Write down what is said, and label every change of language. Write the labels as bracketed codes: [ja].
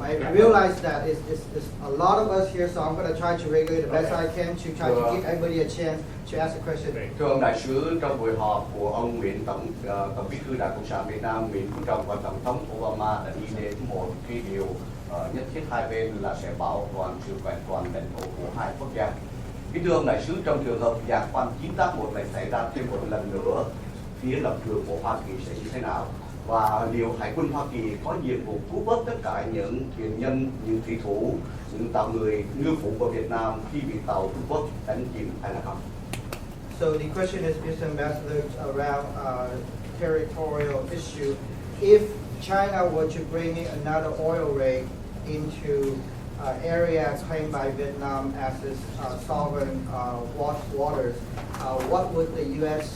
[en] I realize that it's a lot of us here, so I'm going to try to regulate the best I can to try to give everybody a chance to ask a question. [vi] Thưa ông đại sứ, trong buổi họp của ông Nguyễn Tổng bí thư Đảng Cộng sản Việt Nam Nguyễn Phú Trọng và Tổng thống Obama đã đi đến một cái điều nhất thiết hai bên là sẽ bảo toàn sự vẹn toàn lãnh thổ của hai quốc gia. Kính thưa ông đại sứ, trong trường hợp giàn khoan 981 lại xảy ra thêm một lần nữa, phía lập trường của Hoa Kỳ sẽ như thế nào? Và liệu Hải quân Hoa Kỳ có nhiệm vụ cứu vớt tất cả những thuyền nhân, những thủy thủ, những tàu người ngư phụ của Việt Nam khi bị tàu Trung Quốc đánh chìm hay là không? [en] So the question is, Mr. Ambassador, around territorial issue. If China were to bring in another oil rig into area claimed by Vietnam as its sovereign waters, what would the U.S.